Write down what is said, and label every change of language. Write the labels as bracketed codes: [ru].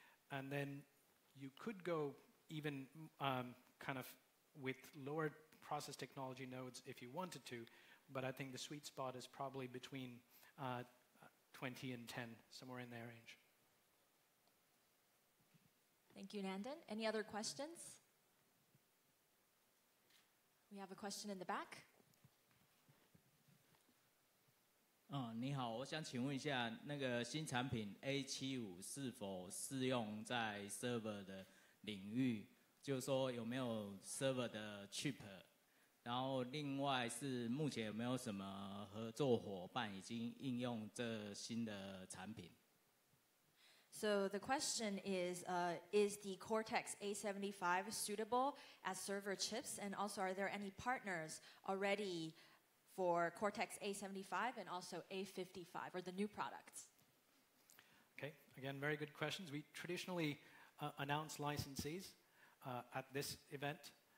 [en] And then you could go even kind of with lower process technology nodes if you wanted to, but I think the sweet spot is probably between 20 and 10, somewhere in that range. Thank you, Nandan. Any other questions? We have a question in the back. [zh] 你好，我想请问一下，那个新产品 A75是否适用在 server 的领域？就是说有没有 server 的 chip？ 然后另外是目前有没有什么合作伙伴已经应用这新的产品？ [en] So the question is the Cortex A75 suitable as server chips? And also, are there any partners already for Cortex A75 and also A55, or the new products? Okay, again, very good questions. We traditionally announce licensees at this event.